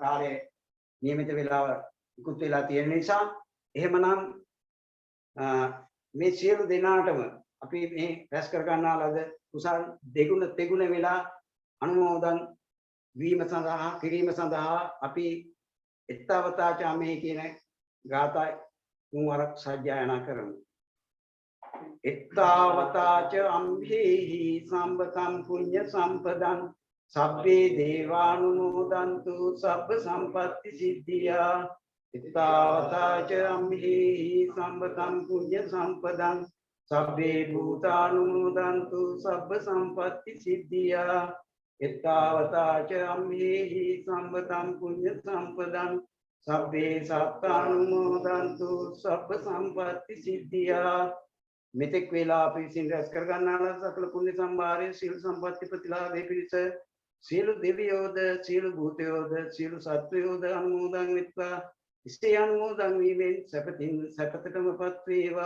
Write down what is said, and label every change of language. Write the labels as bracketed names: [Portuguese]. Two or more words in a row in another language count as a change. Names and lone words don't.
[Sinhala] කාලය නියමිත වෙලාව ඉක්ුත් වෙලා තියෙන නිසා එහෙමනම් මේ සියලු දෙනාටම අපි මේ රැස් කර ගන්නා ලද කුසල් දෙගුණ තෙගුණ වෙලා අනුමෝදන් වීම සඳහා කිරීම සඳහා අපි එත්තවතාචාමේ කියන ගාථා මුවරක් සජ්ජායනා කරමු. [Pali] එත්තවතාච අම්භේහි සම්පතං පුඤ්ඤ සම්පදං සබ්බේ දේවානුමෝදන්තු සබ්බ සම්පත්ති සිද්ධියා. එත්තවතාච අම්භේහි සම්පතං පුඤ්ඤ සම්පදං සබ්බේ භූතානුමෝදන්තු සබ්බ සම්පත්ති සිද්ධියා. එත්තාවතා ච අම්මේහි සම්පතං පුඤ්ඤ සම්පදං සබ්බේ සත්තානුමෝදන්තු සබ්බ සම්පatti සිද්ධියා. [Sinhala] මෙතෙක් වේලා අපි විසින් රැස් කර ගන්නා සකල පුණ්‍ය සම්භාරයේ සීල සම්පatti ප්‍රතිලාභේ පිණිස සියලු දෙවියෝද සියලු භූතයෝද සියලු සත්වයෝද අනුමෝදන් වෙත්වා. ඉස්සේ අනුමෝදන් වීමෙන් සැපතින් සැපතටමපත් වේවා.